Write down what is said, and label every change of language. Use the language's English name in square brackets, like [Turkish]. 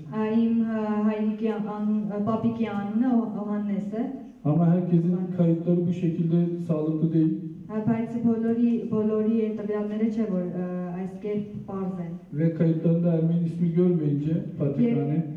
[Armenian] Իմ հայրիկի պապիկի անունը Օհաննես է [Turkish] Ama herkesin kayıtları bu şekilde sağlıklı değil. [Armenian] Բայց բոլորի տվյալները չէ, որ այս կերպ պարզ են։ [Turkish] Ve kayıtlarında Ermeni ismi görmeyince Patrikhane